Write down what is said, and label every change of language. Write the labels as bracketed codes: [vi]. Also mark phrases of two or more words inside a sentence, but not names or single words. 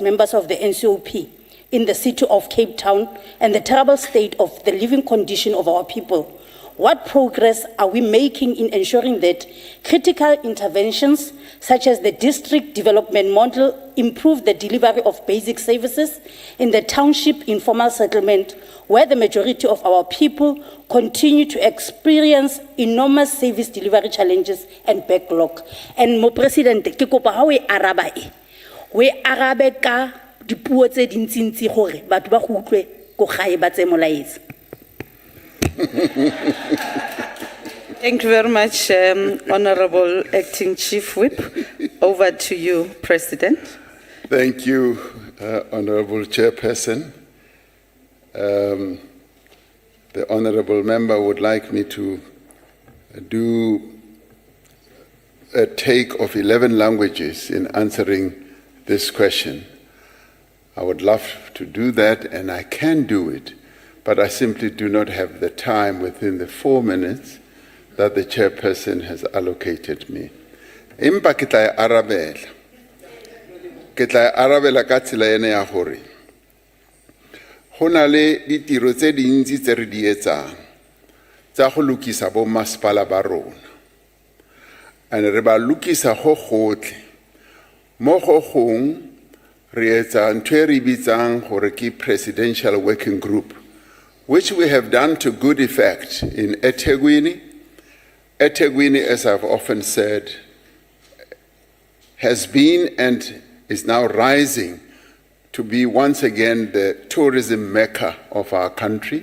[en] members of the NCOP in the city of Cape Town and the terrible state of the living condition of our people, what progress are we making in ensuring that critical interventions such as the district development model improve the delivery of basic services in the township informal settlement, where the majority of our people continue to experience enormous service delivery challenges and backlog? [tn] And Mo President, ke kopa ha we araba e, we arabe ka dipuo tse dintsintsi gore batho ba go utlwe go gae ba tse molaetsa. [en] Thank you very much, Honorable Acting Chief Whip. Over to you, President. Thank you, Honorable Chairperson. The Honorable Member would like me to do a take of 11 languages in answering this question. I would love to do that, and I can do it, but I simply do not have the time within the 4 minutes that the Chairperson has allocated me. [st] Empa ke tla arabela ka tsela ene ya hore ho na le ditiro tse dintsi tse re di etsang tsa go lukisa bo masepala ba rona. [tn] And re ba lukisa go gotlhe. [st] Mo go gong re etsa ntho e re bitsang gore ke [en] presidential working group, which we have done to good effect in eThekwini. eThekwini, as I've often said, has been and is now rising to be once again the tourism mecca of our country.